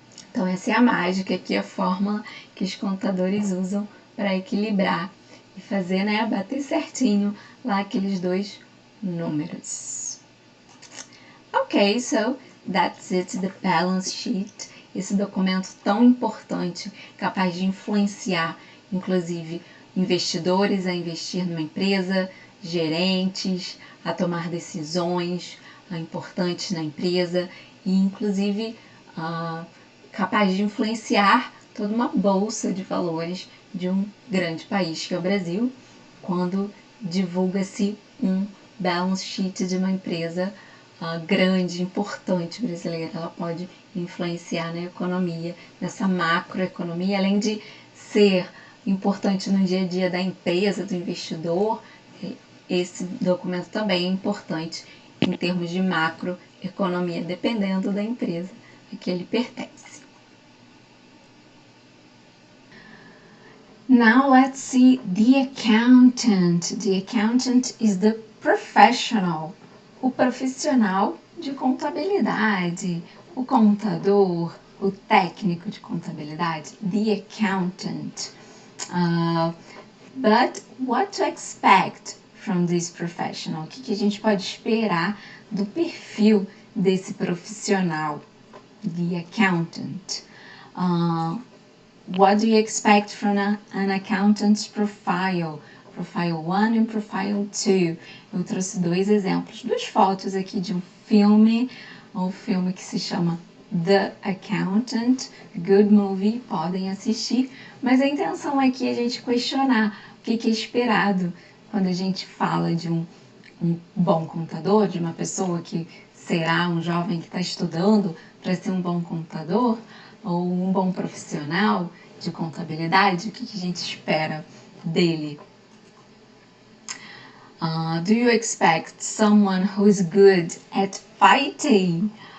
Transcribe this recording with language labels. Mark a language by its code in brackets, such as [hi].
[pt] Então, essa é a mágica, aqui a fórmula que os contadores usam para equilibrar e fazer, né, bater certinho lá aqueles dois números. [en] Ok, so that's it, the balance sheet. [pt] Esse documento tão importante, capaz de influenciar, inclusive, investidores a investir numa empresa, gerentes a tomar decisões importantes na empresa e, inclusive, capaz de influenciar toda uma bolsa de valores de um grande país que é o Brasil, quando divulga-se um balance sheet de uma empresa grande, importante brasileira. Ela pode influenciar na economia, nessa macroeconomia, além de ser importante no dia a dia da empresa, do investidor. Esse documento também é importante em termos de macroeconomia, dependendo da empresa a que ele pertence. [en] Now let's see the accountant. The accountant is the professional, [pt] o profissional de contabilidade, o contador, o técnico de contabilidade, the accountant. [en] But what to expect from this professional? [pt] O que a gente pode esperar do perfil desse profissional, the accountant? [en] What do you expect from an accountant's profile? Profile 1 and Profile 2. [pt] Eu trouxe dois exemplos, duas fotos aqui de um filme que se chama The Accountant, [en] good movie, [pt] podem assistir, mas a intenção aqui é a gente questionar o que é esperado quando a gente fala de um bom contador, de uma pessoa que será um jovem que está estudando para ser um bom contador, ou um bom profissional de contabilidade. O que a gente espera dele? [en] Do you expect someone who is good at fighting?